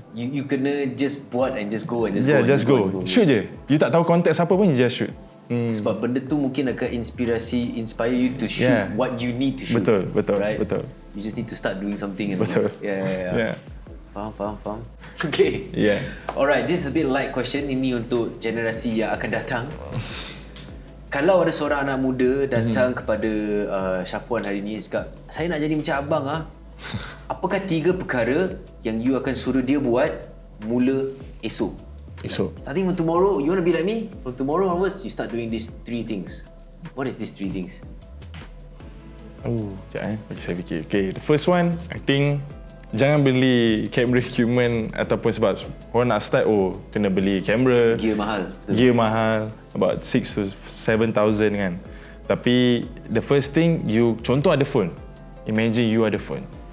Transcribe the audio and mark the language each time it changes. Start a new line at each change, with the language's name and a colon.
English: You
Malay: kena
English: just
Malay: buat
English: and just go and just go.
Malay: Shoot je. You tak tahu konteks apa pun,
English: you just shoot.
Malay: Sebab benda tu mungkin akan
English: inspire you to shoot
Malay: what you need to shoot. Betul.
English: You just need to start doing something.
Malay: Betul.
English: Yeah. Faham. Okay. Yeah. Alright, this is a bit light question.
Malay: Ini untuk generasi yang akan datang. Kalau ada seorang anak muda datang kepada Mshaffuan hari ni cakap, saya nak jadi macam abang apakah 3 perkara yang you akan suruh dia buat mula esok?
English: Starting from tomorrow, you want to be like me? From tomorrow onwards, you start doing these 3 things. What is these 3 things?
Malay: Sekejap bagi saya fikir.
English: Okay, the first one, I think
Malay: jangan beli
English: camera equipment
Malay: ataupun sebab orang nak start, kena beli kamera.
English: Gear
Malay: mahal.
English: About 6 to 7,000 kan.
Malay: Tapi
English: the first thing, you
Malay: contoh ada
English: phone. Imagine you ada phone.